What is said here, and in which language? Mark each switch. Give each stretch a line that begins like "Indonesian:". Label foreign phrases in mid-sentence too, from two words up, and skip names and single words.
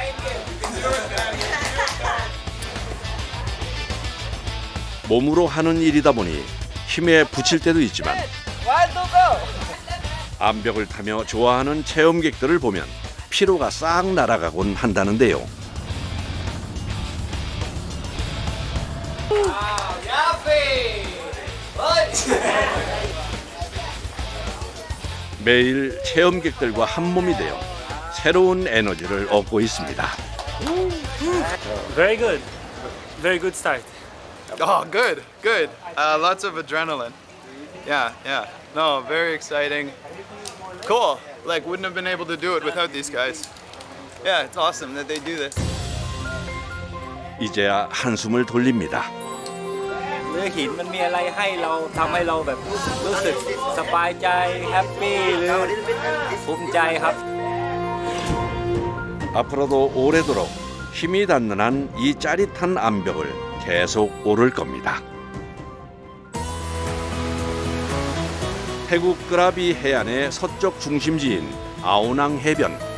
Korean: 몸으로 하는 일이다 보니 힘에 부칠 때도 있지만 암벽을 타며 좋아하는 체험객들을 보면 피로가 싹 날아가곤 한다는데요. 매일 체험객들과 한 몸이 되어 새로운 에너지를 얻고 있습니다.
English: Very good. Very good start. Oh, good. Lots of adrenaline. Yeah. No, very exciting. Cool. Like, wouldn't have been able to do it without these guys. Yeah, it's awesome that they do this.
Korean: 이제야 한숨을 돌립니다.
Thai: เรือหินมันมีอะไรให้เราทำให้เราแบบรู้สึกสบายใจแฮปปี้หรือภูมิใจครับ
Korean: 앞으로도 오래도록 힘이 닿는 한 이 짜릿한 암벽을 계속 오를 겁니다. 태국 끄라비 해안의 서쪽 중심지인 아오낭 해변.